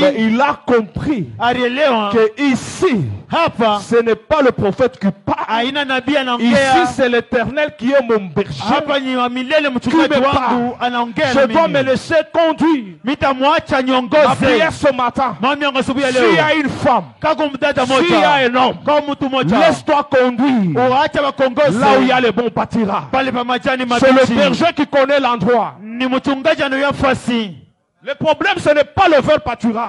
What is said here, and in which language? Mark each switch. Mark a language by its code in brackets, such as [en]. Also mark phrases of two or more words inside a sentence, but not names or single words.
[fr] Mais il a compris que ici, [sw] hapa, [fr] ce n'est pas le prophète qui parle. [sw] Aina nabii anaongea. [fr] Ici c'est l'Éternel qui est mon berger. [sw] Hapa ni wa milele mchungaji wangu anaongea. [fr] Je dois me laisser conduire. [sw] Mitamwacha niongoze. [fr] Ma prière ce matin. S'il y a une femme, s'il y a un homme, laisse-toi conduire là où il y a les bons pâtirages. C'est le berger qui connaît l'endroit. Le problème, ce n'est pas le vert pâturage.